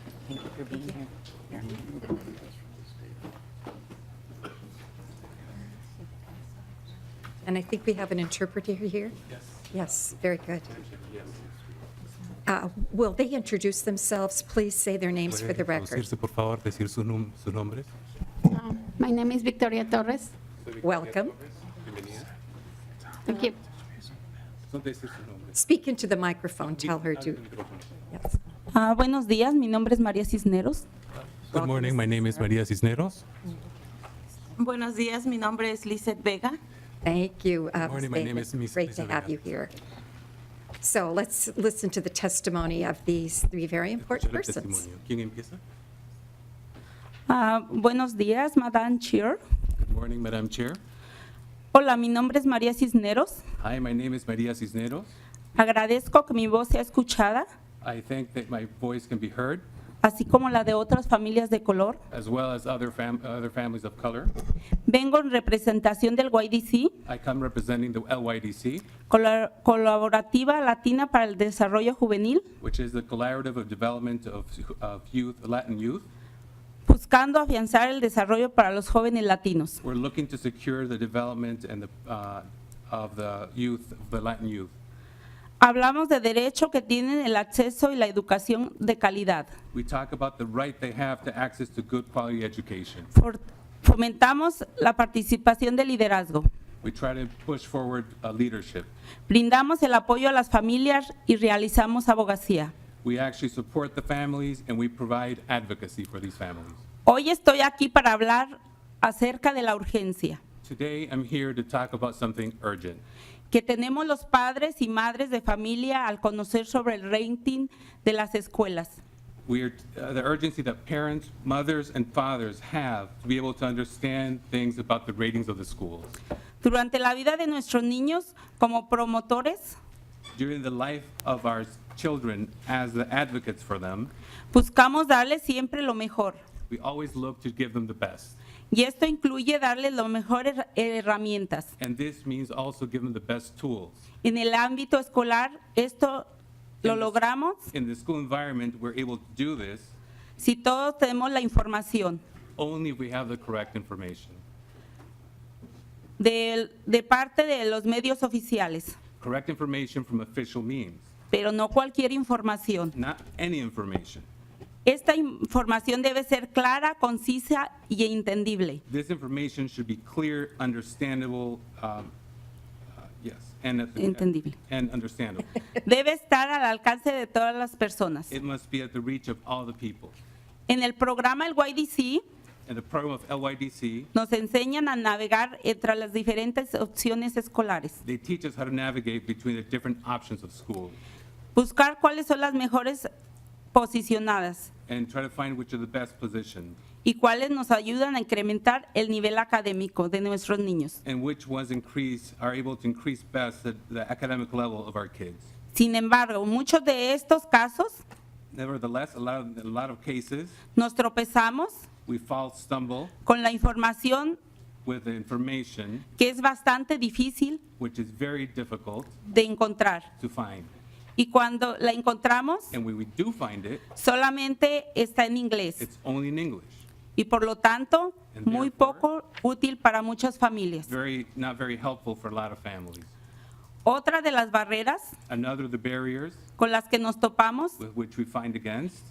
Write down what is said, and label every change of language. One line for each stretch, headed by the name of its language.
English: Thank you for being here. And I think we have an interpreter here? Yes. Yes, very good. Will they introduce themselves? Please say their names for the record.
Spanish: Por favor, decir sus nombres.
English: My name is Victoria Torres. Welcome. Thank you. Speak into the microphone. Tell her to. Yes.
Spanish: Buenos días, mi nombre es María Cisneros.
English: Good morning, my name is Maria Cisneros.
Spanish: Buenos días, mi nombre es Lizeth Vega.
English: Thank you. Good morning, my name is Ms. Great to have you here. So let's listen to the testimony of these three very important persons.
Spanish: ¿Quién empieza? Buenos días,
English: Madam Chair. Good morning, Madam Chair.
Spanish: Hola, mi nombre es María Cisneros.
English: Hi, my name is Maria Cisneros.
Spanish: Agradezco que mi voz sea escuchada,
English: I think that my voice can be heard,
Spanish: así como la de otras familias de color.
English: as well as other families of color.
Spanish: Vengo en representación del YDC,
English: I come representing the LYDC,
Spanish: Colaborativa Latina para el Desarrollo Juvenil,
English: which is the collaborative of development of youth, Latin youth.
Spanish: buscando afianzar el desarrollo para los jóvenes latinos.
English: We're looking to secure the development and of the youth, the Latin youth.
Spanish: Hablamos de derecho que tienen el acceso y la educación de calidad.
English: We talk about the right they have to access to good quality education.
Spanish: Fomentamos la participación de liderazgo.
English: We try to push forward leadership.
Spanish: Brindamos el apoyo a las familias y realizamos abogacía.
English: We actually support the families and we provide advocacy for these families.
Spanish: Hoy estoy aquí para hablar acerca de la urgencia
English: Today, I'm here to talk about something urgent.
Spanish: que tenemos los padres y madres de familia al conocer sobre el rating de las escuelas.
English: The urgency that parents, mothers, and fathers have to be able to understand things about the ratings of the schools.
Spanish: Durante la vida de nuestros niños, como promotores,
English: During the life of our children, as the advocates for them,
Spanish: buscamos darles siempre lo mejor.
English: we always look to give them the best.
Spanish: Y esto incluye darles las mejores herramientas.
English: And this means also give them the best tools.
Spanish: En el ámbito escolar, esto lo logramos
English: In the school environment, we're able to do this
Spanish: si todos tenemos la información
English: only if we have the correct information.
Spanish: de parte de los medios oficiales,
English: Correct information from official means,
Spanish: pero no cualquier información.
English: not any information.
Spanish: Esta información debe ser clara, concisa y entendible.
English: This information should be clear, understandable, yes, and
Spanish: Entendible.
English: and understandable.
Spanish: Debe estar al alcance de todas las personas.
English: It must be at the reach of all the people.
Spanish: En el programa El YDC
English: In the program of LYDC,
Spanish: nos enseñan a navegar entre las diferentes opciones escolares,
English: they teach us how to navigate between the different options of school
Spanish: buscar cuáles son las mejores posicionadas
English: and try to find which are the best positioned
Spanish: y cuáles nos ayudan a incrementar el nivel académico de nuestros niños.
English: and which ones are able to increase best the academic level of our kids.
Spanish: Sin embargo, muchos de estos casos
English: Nevertheless, a lot of cases,
Spanish: nos tropezamos
English: we stumble
Spanish: con la información
English: with the information
Spanish: que es bastante difícil
English: which is very difficult
Spanish: de encontrar.
English: to find.
Spanish: Y cuando la encontramos,
English: And when we do find it,
Spanish: solamente está en inglés
English: it's only in English.
Spanish: y por lo tanto
English: And
Spanish: muy poco útil para muchas familias.
English: Not very helpful for a lot of families.
Spanish: Otra de las barreras
English: Another of the barriers
Spanish: con las que nos topamos
English: with which we find against